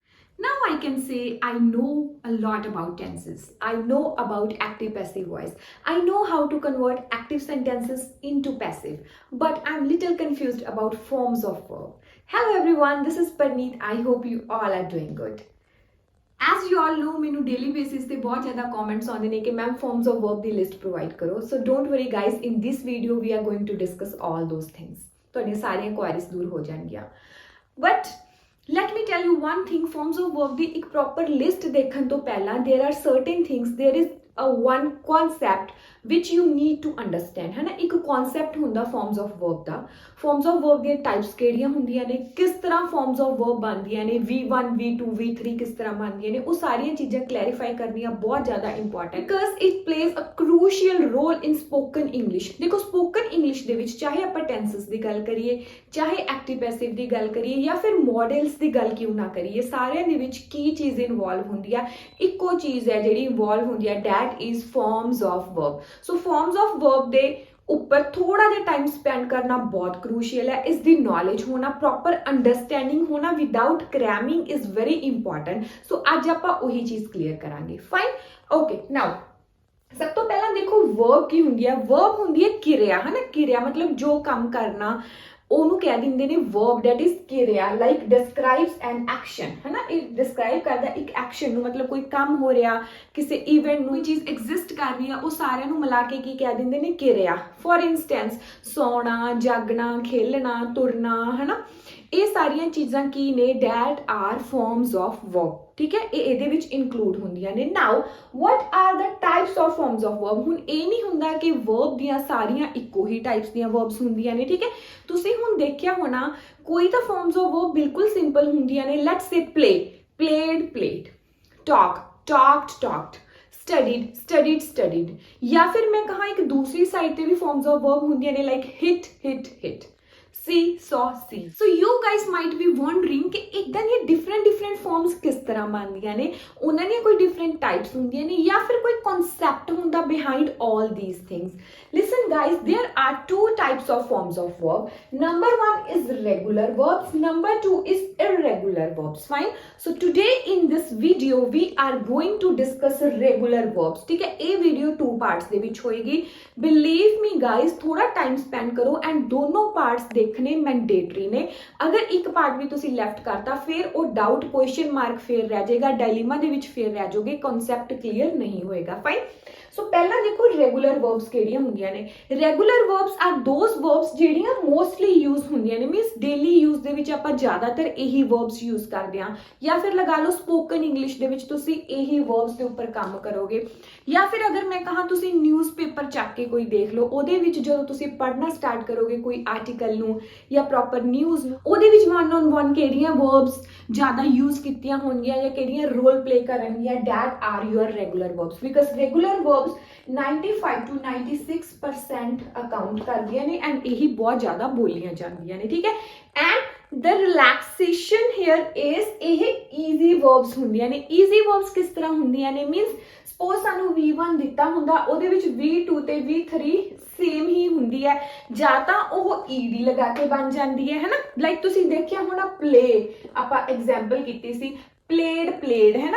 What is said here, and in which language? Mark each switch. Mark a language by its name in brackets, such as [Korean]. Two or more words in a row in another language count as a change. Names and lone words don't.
[English] Now I can say I know a lot about tenses. I know about active passive voice. I know how to convert active sentences into passive. But I'm little confused about forms of verb. Hello everyone, this is Parneet. I hope you all are doing good. As you all know, [Punjabi] ਮੈਨੂੰ [English] daily basis [Punjabi] ਤੇ ਬਹੁਤ ਜ਼ਿਆਦਾ comments ਆਉਂਦੇ ਨੇ ਕਿ ਮੈਮ [English] forms of verb [Punjabi] ਦੀ [English] list provide [Punjabi] ਕਰੋ. [English] So don't worry guys, in this video we are going to discuss all those things. [Punjabi] ਤੁਹਾਡੀਆਂ ਸਾਰੀਆਂ queries ਦੂਰ ਹੋ ਜਾਣਗੀਆਂ. [English] But let me tell you one thing, forms of verb [Punjabi] ਦੀ ਇੱਕ [English] proper list [Punjabi] ਦੇਖਣ ਤੋਂ ਪਹਿਲਾਂ [English] there are certain things, there is a one concept which you need to understand [Punjabi] ਹੈ ਨਾ. ਇੱਕ concept ਹੁੰਦਾ [English] forms of verb [Punjabi] ਦਾ. [English] forms of verb [Punjabi] ਦੀਆਂ types ਕਿਹੜੀਆਂ ਹੁੰਦੀਆਂ ਨੇ, ਕਿਸ ਤਰ੍ਹਾਂ [English] forms of verb [Punjabi] ਬਣਦੀਆਂ ਨੇ, V1 V2 V3 ਕਿਸ ਤਰ੍ਹਾਂ ਬਣਦੀਆਂ ਨੇ, ਉਹ ਸਾਰੀਆਂ ਚੀਜ਼ਾਂ clarify ਕਰਨੀਆਂ ਬਹੁਤ ਜ਼ਿਆਦਾ [English] important because it plays a crucial role in spoken English. [Punjabi] ਦੇਖੋ [English] spoken English [Punjabi] ਦੇ ਵਿੱਚ ਚਾਹੇ ਆਪਾਂ tenses ਦੀ ਗੱਲ ਕਰੀਏ, ਚਾਹੇ [English] active passive [Punjabi] ਦੀ ਗੱਲ ਕਰੀਏ ਜਾਂ ਫਿਰ models ਦੀ ਗੱਲ ਕਿਉਂ ਨਾ ਕਰੀਏ, ਸਾਰਿਆਂ ਦੇ ਵਿੱਚ ਕੀ ਚੀਜ਼ ਇਨਵੋਲਵ ਹੁੰਦੀ ਆ, ਇੱਕੋ ਚੀਜ਼ ਹੈ ਜਿਹੜੀ ਇਨਵੋਲਵ ਹੁੰਦੀ ਆ, [English] that is forms of verb. [Punjabi] So [English] forms of verb [Punjabi] ਦੇ ਉੱਪਰ ਥੋੜਾ ਜਿਹਾ [English] time spend [Punjabi] ਕਰਨਾ ਬਹੁਤ ਕ੍ਰੂਸ਼ੀਅਲ ਹੈ. ਇਸ ਦੀ ਨੌਲੇਜ ਹੋਣਾ, [English] proper understanding [Punjabi] ਹੋਣਾ [English] without cramming is very important. [Punjabi] ਸੋ ਅੱਜ ਆਪਾਂ ਉਹੀ ਚੀਜ਼ ਕਲੀਅਰ ਕਰਾਂਗੇ. [English] fine, okay. [Punjabi] ਨਾਓ ਸਭ ਤੋਂ ਪਹਿਲਾਂ ਦੇਖੋ ਵਰਬ ਕੀ ਹੁੰਦੀ ਹੈ. ਵਰਬ ਹੁੰਦੀ ਹੈ ਕਿਰਿਆ, ਹੈ ਨਾ. ਕਿਰਿਆ ਮਤਲਬ ਜੋ ਕੰਮ ਕਰਨਾ, ਉਹਨੂੰ ਕਹਿ ਦਿੰਦੇ ਨੇ verb, [English] that is [Punjabi] ਕਿਰਿਆ. [English] like describes an action, [Punjabi] ਹੈ ਨਾ. ਇਹ ਡਿਸਕ੍ਰਾਈਬ ਕਰਦਾ ਇੱਕ ਐਕਸ਼ਨ ਨੂੰ, ਮਤਲਬ ਕੋਈ ਕੰਮ ਹੋ ਰਿਹਾ, ਕਿਸੇ ਇਵੈਂਟ ਨੂੰ, ਕੋਈ ਚੀਜ਼ ਐਗਜ਼ਿਸਟ ਕਰ ਰਹੀ ਆ, ਉਹ ਸਾਰਿਆਂ ਨੂੰ ਮਿਲਾ ਕੇ ਕੀ ਕਹਿ ਦਿੰਦੇ ਨੇ, ਕਿਰਿਆ. [English] for instance [Punjabi] ਸੌਣਾ, ਜਾਗਣਾ, ਖੇਲਣਾ, ਤੁਰਨਾ, ਹੈ ਨਾ. ਇਹ ਸਾਰੀਆਂ ਚੀਜ਼ਾਂ ਕੀ ਨੇ, [English] that are forms of verb. [Punjabi] ਠੀਕ ਹੈ, ਇਹ ਇਹਦੇ ਵਿੱਚ ਇਨਕਲੂਡ ਹੁੰਦੀਆਂ ਨੇ. [English] ਨਾਓ what are the types of forms of verb? [Punjabi] ਹੁਣ ਇਹ ਨਹੀਂ ਹੁੰਦਾ ਕਿ verb ਦੀਆਂ ਸਾਰੀਆਂ ਇੱਕੋ ਹੀ ਟਾਈਪਸ ਦੀਆਂ verbs ਹੁੰਦੀਆਂ ਨੇ. ਠੀਕ ਹੈ, ਤੁਸੀਂ ਹੁਣ ਦੇਖਿਆ ਹੋਣਾ ਕੋਈ ਤਾਂ [English] forms of verb [Punjabi] ਬਿਲਕੁਲ ਸਿੰਪਲ ਹੁੰਦੀਆਂ ਨੇ. [English] let's say play, played played, talk, talked talked, studied studied studied. [Punjabi] ਜਾਂ ਫਿਰ ਮੈਂ ਕਹਾਂ ਇੱਕ ਦੂਸਰੀ ਸਾਈਡ ਤੇ ਵੀ [English] forms of verb [Punjabi] ਹੁੰਦੀਆਂ ਨੇ [English] like hit hit hit, see saw see. So you guys might be wondering [Punjabi] ਕਿ ਇਦਾਂ ਦੀਆਂ [English] different forms [Punjabi] ਕਿਸ ਤਰ੍ਹਾਂ ਬਣਦੀਆਂ ਨੇ, ਉਹਨਾਂ ਦੀਆਂ ਕੋਈ [English] different types [Punjabi] ਹੁੰਦੀਆਂ ਨੇ ਜਾਂ ਫਿਰ ਕੋਈ concept ਹੁੰਦਾ [English] behind all these things. Listen guys, there are two types of forms of verb. Number one is regular verbs, number two is irregular verbs. Fine, so today in this video we are going to discuss regular verbs. [Punjabi] ਠੀਕ ਹੈ, ਇਹ [English] video two parts [Punjabi] ਦੇ ਵਿੱਚ ਹੋਏਗੀ. [English] Believe me guys, [Punjabi] ਥੋੜਾ [English] time spend [Punjabi] ਕਰੋ and ਦੋਨੋਂ parts ਦੇਖਣੇ ਮੈਂਡੇਟਰੀ ਨੇ. ਅਗਰ ਇੱਕ ਪਾਰਟ ਵੀ ਤੁਸੀਂ ਲੈਫਟ ਕਰਤਾ ਫਿਰ ਉਹ ਡਾਊਟ, [English] question mark [Punjabi] ਫੇਰ ਰਹਿ ਜਾਏਗਾ, ਡਾਇਲੇਮਾ ਦੇ ਵਿੱਚ ਫੇਰ ਰਹਿ ਜਾਓਗੇ, [English] concept clear [Punjabi] ਨਹੀਂ ਹੋਏਗਾ. ਫਾਈਨ, ਸੋ ਪਹਿਲਾਂ ਦੇਖੋ [English] regular verbs [Punjabi] ਕਿਹੜੀਆਂ ਹੁੰਦੀਆਂ ਨੇ. [English] regular verbs are those verbs [Punjabi] ਜਿਹੜੀਆਂ [English] mostly use [Punjabi] ਹੁੰਦੀਆਂ ਨੇ, [English] means daily use [Punjabi] ਦੇ ਵਿੱਚ ਆਪਾਂ ਜ਼ਿਆਦਾਤਰ ਇਹੀ [English] verbs use [Punjabi] ਕਰਦੇ ਹਾਂ. ਜਾਂ ਫਿਰ ਲਗਾ ਲਓ [English] spoken English [Punjabi] ਦੇ ਵਿੱਚ ਤੁਸੀਂ ਇਹੀ ਵਰਬਸ ਦੇ ਉੱਪਰ ਕੰਮ ਕਰੋਗੇ. ਜਾਂ ਫਿਰ ਅਗਰ ਮੈਂ ਕਹਾਂ ਤੁਸੀਂ ਨਿਊਜ਼ਪੇਪਰ ਚੱਕ ਕੇ ਕੋਈ ਦੇਖ ਲਓ, ਉਹਦੇ ਵਿੱਚ ਜਦੋਂ ਤੁਸੀਂ ਪੜ੍ਹਨਾ ਸਟਾਰਟ ਕਰੋਗੇ ਕੋਈ ਆਰਟੀਕਲ ਨੂੰ ਜਾਂ ਪ੍ਰੋਪਰ ਨਿਊਜ਼ ਨੂੰ, ਉਹਦੇ ਵਿੱਚ [English] one on one [Punjabi] ਕਿਹੜੀਆਂ ਵਰਬਸ ਜ਼ਿਆਦਾ ਯੂਜ਼ ਕੀਤੀਆਂ ਹੋਣਗੀਆਂ ਜਾਂ ਕਿਹੜੀਆਂ [English] role play [Punjabi] ਕਰਨਗੀਆਂ, [English] that are your regular verbs. because regular verbs 95 to 96% [Punjabi] ਅਕਾਊਂਟ ਕਰਦੀਆਂ ਨੇ ਐਂਡ ਇਹੀ ਬਹੁਤ ਜ਼ਿਆਦਾ ਬੋਲੀਆਂ ਜਾਂਦੀਆਂ ਨੇ. ਠੀਕ ਹੈ, [English] ਐਂਡ the relaxation here is ਇਹ easy verbs [Punjabi] ਹੁੰਦੀਆਂ ਨੇ. [English] easy verbs [Punjabi] ਕਿਸ ਤਰ੍ਹਾਂ ਹੁੰਦੀਆਂ ਨੇ, [English] means suppose [Punjabi] ਸਾਨੂੰ V1 ਦਿੱਤਾ ਹੁੰਦਾ, ਉਹਦੇ ਵਿੱਚ V2 ਤੇ V3 ਸੇਮ ਹੀ ਹੁੰਦੀ ਹੈ, ਜਾਂ ਤਾਂ ਉਹ ed ਲਗਾ ਕੇ ਬਣ ਜਾਂਦੀ ਹੈ ਨਾ. ਲਾਈਕ ਤੁਸੀਂ ਦੇਖਿਆ ਹੋਣਾ ਪਲੇ, ਆਪਾਂ ਐਗਜ਼ਾਮਪਲ ਕੀਤੀ ਸੀ [English] played played, [Punjabi] ਹੈ ਨਾ.